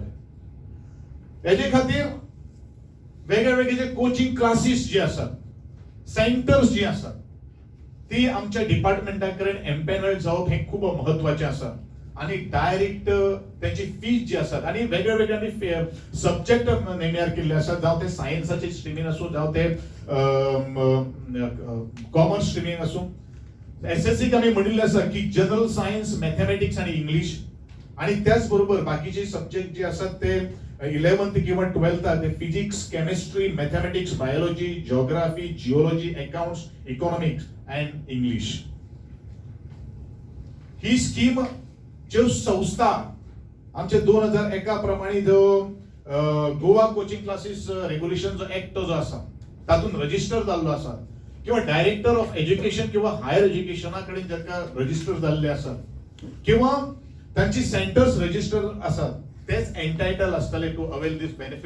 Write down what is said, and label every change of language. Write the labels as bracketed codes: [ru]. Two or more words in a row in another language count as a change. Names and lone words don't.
[kok] हेजे खातीर वेगळे वेगळे जे [en] coaching classes [kok] जे आसात, सेंटर्स जी आसात ती आमच्या डिपार्टमेंटाकडे एम्पॅनल्ड जावप हे खूप महत्वाचे आसा. आणि डायरेक्ट त्याची फीज जी असतात आणि वेगळे वेगळे सब्जेक्ट नेम्यार केल्ले आसात, जावं ते सायन्साचे स्ट्रिमीन आसूं जावं ते कॉमर्स स्ट्रिमीन आसूं. एसएससीक आमी म्हणिल्लें आसा की [en] general science, mathematics [kok] आणि इंग्लिश आणि त्याचबरोबर बाकीचे सब्जेक्ट जे असतात ते 11th किंवा 12th ते [en] physics, chemistry, mathematics, biology, geography, geology, accounts, economics and English. [kok] ही स्कीम ज्यो संस्था आमचे 2001 प्रमाणे जो [en] Goa Coaching Classes Regulation [kok] जो ऍक्ट जो आसा तातून रजिस्टर जाल्लो आसा किंवा [en] Director of Education [kok] किंवा [en] Higher Education [kok] कडेन जाका रजिस्टर जाल्ले आसात किंवा तांची सेंटर्स रजिस्टर आसात तेच एंटायटल आसतले [en] to avail this benefit.